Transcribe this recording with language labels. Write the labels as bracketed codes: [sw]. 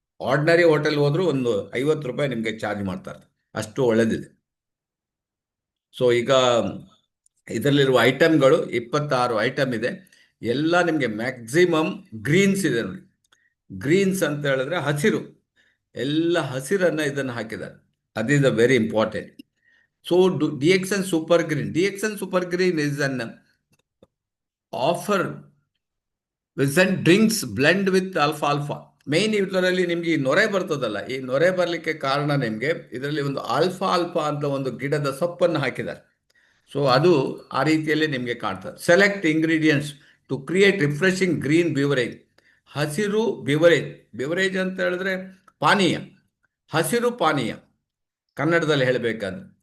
[kn] Ordinary hotel ಹೋದ್ರೂ ಒಂದು 50 ರೂಪಾಯಿ ನಿಮಗೆ ಚಾರ್ಜ್ ಮಾಡ್ತಾರೆ, ಅಷ್ಟು ಒಳ್ಳೆದಿದೆ. ಸೊ ಈಗ ಇದರಲ್ಲಿರುವ ಐಟಮ್ಗಳು 26 ಐಟಮ್ ಇದೆ. ಎಲ್ಲ ನಿಮಗೆ ಮ್ಯಾಕ್ಸಿಮಮ್ ಗ್ರೀನ್ಸ್ ಇದೆ ನೋಡಿ. ಗ್ರೀನ್ಸ್ ಅಂತ ಹೇಳಿದ್ರೆ ಹಸಿರು, ಎಲ್ಲ ಹಸಿರನ್ನ ಇದನ್ನು ಹಾಕಿದ್ದಾರೆ. [en] that is very important. So DXN Super Green is an offer present drinks blend with alfalfa. [kn] Main ಇದರಲ್ಲಿ ನಿಮ್ಗೆ ಈ ನೊರೆ ಬರ್ತದಲ್ಲ, ಈ ನೊರೆ ಬರಲಿಕ್ಕೆ ಕಾರಣ ನಿಮಗೆ ಇದರಲ್ಲಿ ಒಂದು ಆಲ್ಫಾ ಅಂತ ಒಂದು ಗಿಡದ ಸೊಪ್ಪನ್ನು ಹಾಕಿದ್ದಾರೆ. ಸೊ ಅದು ಆ ರೀತಿಯಲ್ಲಿ ನಿಮಗೆ ಕಾಣ್ತದೆ. [en] Select ingredients to create refreshing green beverage. [kn] ಹಸಿರು ಬಿವರೇಜ್ ಅಂತ ಹೇಳಿದ್ರೆ ಪಾನೀಯ, ಹಸಿರು ಪಾನೀಯ ಕನ್ನಡದಲ್ಲಿ ಹೇಳಬೇಕಂದ್ರೆ.